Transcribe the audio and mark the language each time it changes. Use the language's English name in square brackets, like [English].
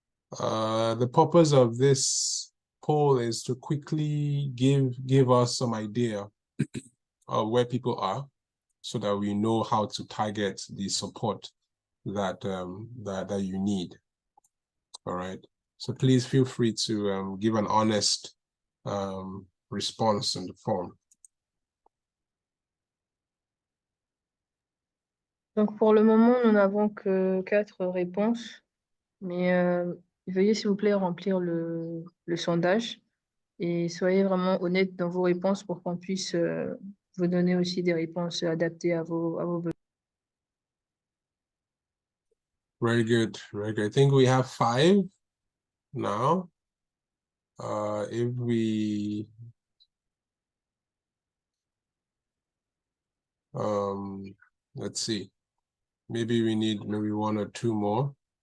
[English] The purpose of this poll is to quickly give us some idea of where people are, so that we know how to target the support that that you need. All right. So please feel free to give an honest response in the form. [French] Donc, pour le moment, nous n'avons que 4 réponses, mais veuillez, s'il vous plaît, remplir le sondage et soyez vraiment honnête dans vos réponses pour qu'on puisse vous donner aussi des réponses adaptées à vos besoins. [English] Very good, very good. I think we have 5 now. If we let's see, maybe we need maybe 1 or 2 more.